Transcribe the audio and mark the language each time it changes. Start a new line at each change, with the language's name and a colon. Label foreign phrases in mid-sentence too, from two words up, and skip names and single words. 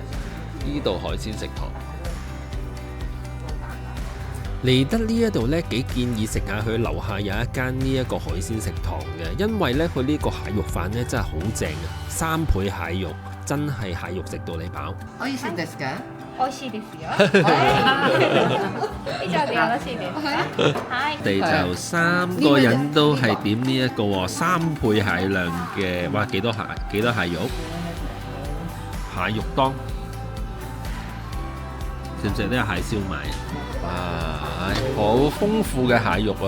Cantonese: 呢度海鮮食堂嚟得呢一度咧，幾建議食下佢樓下有一間呢一個海鮮食堂嘅，因為咧佢呢個蟹肉飯咧真係好正啊，3倍蟹肉，真係蟹肉食到你飽。
Japanese: 美味しいですか？美味しいですよ。以上でよろしいですか？はい。
Cantonese: 我哋就3個人都係點呢一個喎，3倍蟹量嘅，哇幾多蟹肉？蟹肉當，食唔食呢個蟹燒賣？哇，好豐富嘅蟹肉啊！